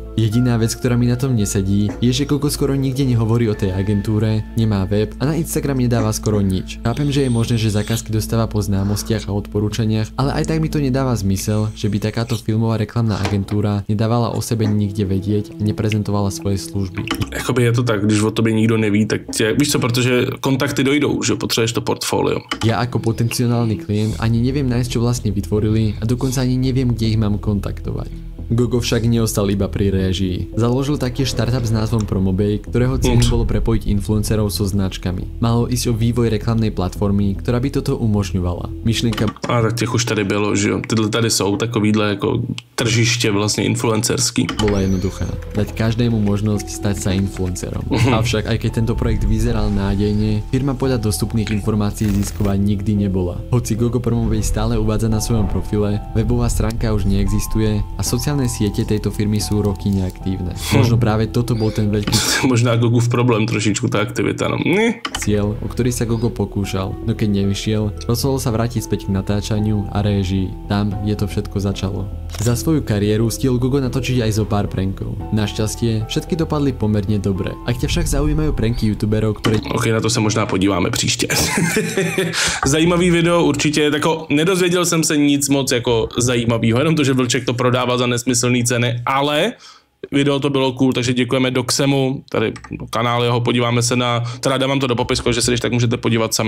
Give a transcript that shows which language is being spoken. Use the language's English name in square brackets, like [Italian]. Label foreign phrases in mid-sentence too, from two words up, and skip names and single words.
[Slovak] Jediná vec, ktorá mi na tom nesedí, je, že Gogo skoro nikde nehovorí o tej agentúre, nemá web a na Instagram nedáva skoro nič. Chápem, že je možné, že zákazky dostáva po známostiach a odporúčaniach, ale aj tak mi to nedáva zmysel, že by takáto filmová reklamná agentúra nedávala o sebe nikde vedieť a neprezentovala svoje služby. [Czech] Jakoby je to tak, když o tobě nikdo neví, tak tě, víš co, protože kontakty dojdou, že potřebuješ to portfólio. [Slovak] Ja ako potenciálny klient ani neviem nájsť, čo vlastne vytvorili a dokonca ani neviem, kde ich mám kontaktovať. Gogo však neostal iba pri réžii. Založil taktiež startup s názvom Promobay, ktorého cieľom bolo prepojiť influencerov so značkami. Malo ísť o vývoj reklamnej platformy, ktorá by toto umožňovala. Myšlienka... [Czech] A tak těch už tady bylo, že jo. Tyhle tady jsou takovýhle jako tržiště vlastně influencerský. [Slovak] Bola jednoduchá. Dať každému možnosť stať sa influencerom. Avšak aj keď tento projekt vyzeral nádejne, firma podľa dostupných informácií zisková nikdy nebola. Hoci Gogo Promobay stále uvádza na svojom profile, webová stránka už neexistuje a sociálne siete tejto firmy sú roky neaktívne. Možno práve toto bol ten veľký... [Czech] Možná Gogu v problém trošičku tá aktivita, no. [Slovak] Cieľ, o ktorý sa Gogo pokúšal, no keď nevyšiel, rozhodol sa vrátiť späť k natáčaniu a réžii. Tam je to všetko začalo. Za svoju kariéru stihol Gogo natočiť aj zo pár prankov. Našťastie, všetky dopadli pomerne dobre. Ak ťa však zaujímajú pranky youtuberov, ktoré... [Czech] Ok, na to se možná podíváme příště. Zajímavý video určitě, tako nedozvěděl jsem se nic moc jako zajímavého, jenom to, že Vlček to prodával za nesmyslný ceny, ale video to bylo cool, takže děkujeme Doxemu, tady kanál jeho, podíváme se na, teda dávám to do popisku, že se když tak můžete podívat sami.